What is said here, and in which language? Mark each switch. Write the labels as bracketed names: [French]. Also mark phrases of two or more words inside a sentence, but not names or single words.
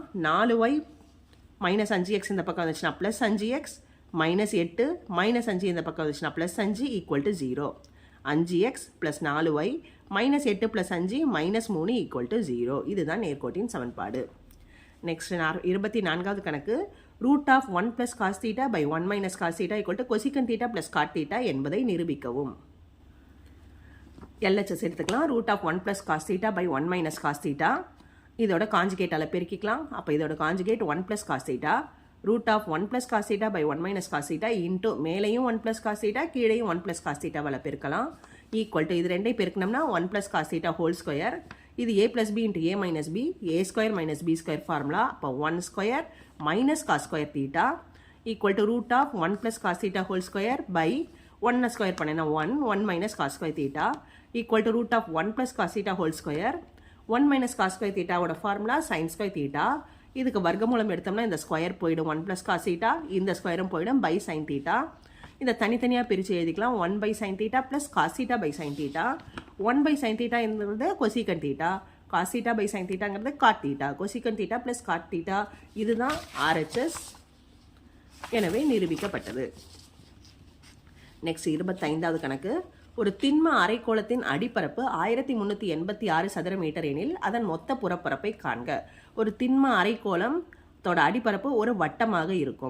[Tamil] 4y - 5x இந்த பக்கம் வந்துச்சுன்னா +5x -8 -5 இந்த பக்கம் வந்துச்சுன்னா +5 = 0. 5x + 4y -8 + 5 -3 = 0. இதுதான் நேர்கோட்டின் சமன்பாடு. நெக்ஸ்ட் 24வது கணக்கு. √1 + cos θ / 1 - cos θ = cosecant θ + cot θ என்பதை நிரூபிக்கவும். LHS எடுத்துக்கலாம். √1 + cos θ / 1 - cos θ இதோட காஞ்சுகேட்டால் பெருக்கிக்கலாம். அப்போ இதோட காஞ்சுகேட் 1 + cos θ. √1 + cos θ / 1 - cos θ இன்ட்டு மேலேயும் 1 + cos θ கீழேயும் 1 + cos θவால் பெருக்கலாம். [English] equal to [Tamil] இது ரெண்டையும் பெருக்கணும்னா 1 + cos θ [English] whole square. [Tamil] இது a + b × a - b, a² - b² ஃபார்முலா. அப்போ 1² - cos² θ [English] equal to [Tamil] √1 + cos θ [English] whole square by 1 square [Tamil] பண்ணினா 1 - cos² θ [English] equal to [Tamil] √1 + cos θ [English] whole square [Tamil] 1 - cos² θவோட ஃபார்முலா sin² θ. இதுக்கு வர்க்கமூலம் எடுத்தோம்னா இந்த ஸ்கொயர் போயிடும். 1 + cos θ இந்த ஸ்கொயரும் போயிடும் பை sin θ. இதை தனித்தனியாக பிரித்து எழுதிக்கலாம். 1/sin θ + cos θ sin θ. 1/sin θங்கிறது cosecant θ, cos θ sin θங்கிறது cot θ. cosecant θ + cot θ இதுதான் RHS. எனவே நிரூபிக்கப்பட்டது. நெக்ஸ்ட் 25வது கணக்கு. ஒரு திண்ம அரைக்கோளத்தின் அடிப்பரப்பு 1386 சதுர மீட்டர் எனில் அதன் மொத்த புறப்பரப்பை காண்க. ஒரு திண்ம அரைக்கோளத்தோட அடிப்பரப்பு ஒரு வட்டமாக இருக்கும்.